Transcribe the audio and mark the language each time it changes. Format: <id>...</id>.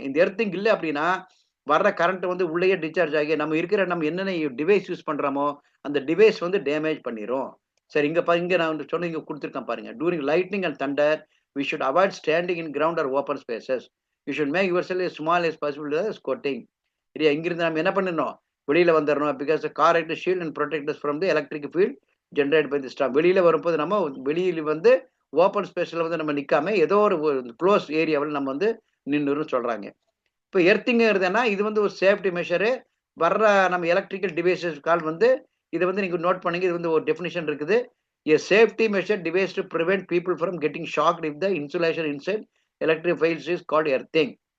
<ta>இந்த எர்த்திங் இல்ல அப்டின்னா, வர்ற கரண்ட் வந்து உள்ளேயே டிஸ்சார்ஜ் ஆகி, நம்ம என்னென்ன டிவைஸ் யூஸ் பண்றோமோ, அந்த டிவைஸ் வந்து டேமேஜ் பண்ணிரும். சரி இங்க நான் வந்து சொன்ன இங்க குடுத்துருக்கேன் பாருங்க.</ta> <en>During lightning and thunder, we should avoid standing in ground or open spaces. You should make yourself as small as possible squatting.</en> <ta>சரியா? இங்கிருந்து நம்ம என்ன பண்ணிடணும்? வெளியில வந்துரணும்.</ta> <en>Because the car act shield and protect us from the electric field generated by the storm.</en> <ta>வெளியில வரும்போது நம்ம வெளியில வந்து ஓப்பன் ஸ்பேஸ்ல வந்து நம்ம நிக்காம, ஏதோ ஒரு குளோஸ் ஏரியாவுல நம்ம வந்து நின்னுறணும்னு சொல்றாங்க. இப்ப எர்த்திங்கிறதுன்னா, இது வந்து ஒரு சேஃப்டி மெஷரு. வர்ற நம்ம எலக்ட்ரிக்கல் டிவைஸஸ் வந்து இத வந்து நீங்க நோட் பண்ணீங்க. இது வந்து ஒரு டெஃபினிஷன் இருக்குது.</ta> <en>A safety measure device to prevent people from getting shocked if the insulation inside electric fails is called earthing.</en>